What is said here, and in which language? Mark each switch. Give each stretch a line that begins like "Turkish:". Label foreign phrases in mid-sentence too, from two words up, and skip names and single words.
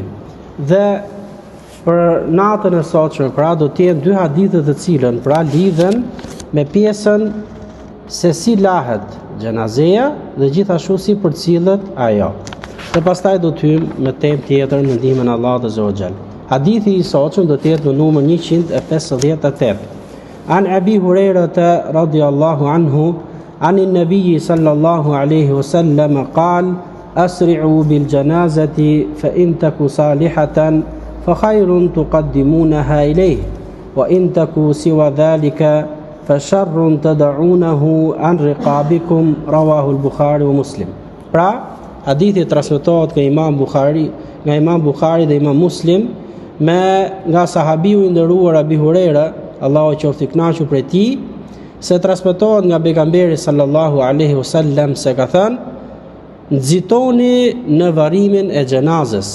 Albanian: Dhe për natën e sotshme pra do të jenë dy hadithe të cilën pra lidhen me pjesën se si lahet xhenazeja dhe gjithashtu si përcillet ajo. Dhe pastaj do të hyjmë me temë tjetër me ndihmën e Allahut
Arabic: عز وجل.
Albanian: Hadithi i sotshëm do të jetë në numër 158.
Arabic: عن أبي هريرة رضي الله عنه عن النبي صلى الله عليه وسلم قال أسرعوا بالجنازة فإن تك صالحة فخير تقدمونها إليه وإن تك سوى ذلك فشر تضعونه عن رقابكم رواه البخاري ومسلم.
Albanian: Pra hadithi transmetohet nga Imam Bukhari dhe Imam Muslim nga sahabiu i nderuar Abi Huraira, Allahu qoftë i kënaqur prej tij, se transmetohet nga pejgamberi
Arabic: صلى الله عليه وسلم
Albanian: se ka thënë: nxitoni në varrimin e xhenazës.